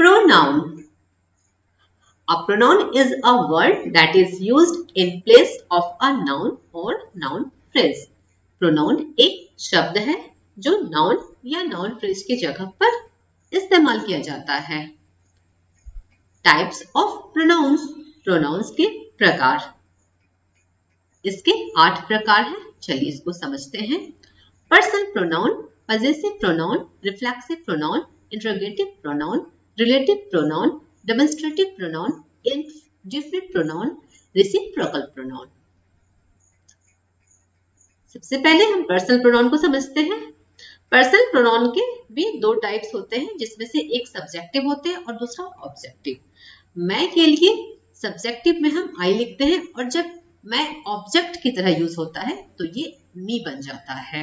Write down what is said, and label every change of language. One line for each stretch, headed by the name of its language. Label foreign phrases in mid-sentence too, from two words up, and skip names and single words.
English: Pronoun. A pronoun is a word that is used in place of a noun or noun phrase.
Hindi: Pronoun एक शब्द है जो noun या
English: noun phrase
Hindi: की जगह पर इस्तेमाल किया जाता है.
English: Types of pronouns.
Hindi: Pronouns के प्रकार. इसके 8 प्रकार हैं. चलिए इसको समझते हैं.
English: Personal pronoun, possessive pronoun, reflexive pronoun, interrogative pronoun, relative pronoun, demonstrative pronoun, indefinite pronoun, reciprocal pronoun.
Hindi: सबसे पहले हम
English: personal pronoun
Hindi: को समझते हैं.
English: personal pronoun
Hindi: के भी 2 टाइप्स होते हैं, जिसमें से एक सब्जेक्टिव होते हैं और दूसरा ऑब्जेक्टिव. मैं के लिए सब्जेक्टिव में हम आई लिखते हैं और जब मैं ऑब्जेक्ट की तरह यूज होता है तो ये मी बन जाता है.